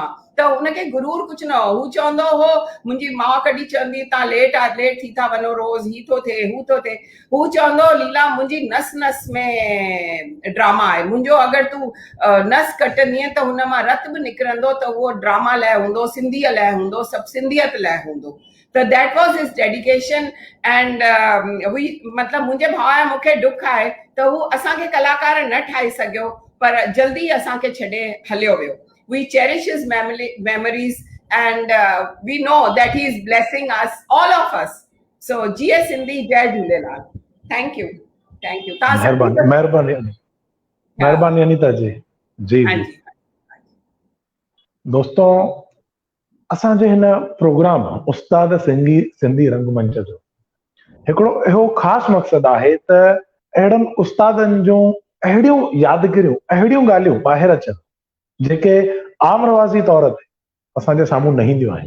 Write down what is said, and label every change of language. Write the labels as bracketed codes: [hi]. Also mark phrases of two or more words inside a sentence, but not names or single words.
[sd] त हुनखे गुरूर कुझु न हो। हू चवंदो हो, मुंहिंजी माउ कॾहिं चवंदी तव्हां लेट थी था वञो, रोज़ ही थो थिए हू थो थिए। हू चवंदो लीला मुंहिंजी नस नस में ड्रामा आहे, मुंहिंजो अगरि तूं नस कटंदीअ त हुन मां रत बि निकिरंदो, त उहो ड्रामा लाइ हूंदो, सिंधीअ लाइ हूंदो, सभु सिंधियत लाइ हूंदो। [en] त that was his dedication. [sd] एंड मतिलबु मुंहिंजे भाउ ऐं मूंखे डुख आहे त हू असांखे कलाकार न ठाहे सघियो, पर जल्दी असांखे छॾे हलियो वियो। [en] we cherish his memories and we know that he is blessing us, all of us. [sd] So जीए सिंधी, जय झूलेलाल। [en] thank you. [sd] महिरबानी अनीता जी। जी जी दोस्तों, असांजे हिन प्रोग्राम उस्ताद सिंधी रंगमंच जो हिकिड़ो इहो ख़ासि मक़सदु आहे त अहिड़नि उस्तादनि जूं अहिड़ियूं यादगिरियूं, अहिड़ियूं ॻाल्हियूं ॿाहिरि अचनि जेके आम रवाज़ी तौर ते असांजे साम्हूं न ईंदियूं आहिनि।